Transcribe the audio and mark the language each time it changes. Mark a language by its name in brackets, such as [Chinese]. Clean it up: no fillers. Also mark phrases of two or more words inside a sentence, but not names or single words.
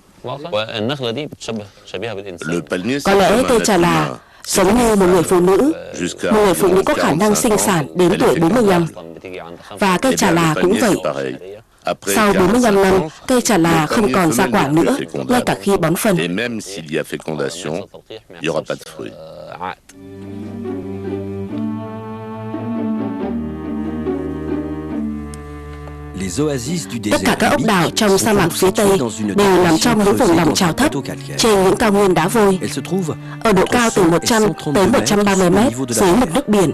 [Vietnamese] Có lẽ cây trà là giống như một người phụ nữ. Một người phụ nữ có khả năng sinh sản đến tuổi 45. Và cây trà là cũng vậy. Sau 45 năm, cây trà là không còn ra quả nữa, ngay cả khi bón phân. [French] Et même s'il y a fécondation, il n'y aura pas de fruits. [Vietnamese] Tất cả các ốc đảo trong sa mạc phía Tây đều nằm trong những vùng lòng trào thấp trên những cao nguyên đá vôi, ở độ cao từ 100 tới 130 mét dưới mực nước biển.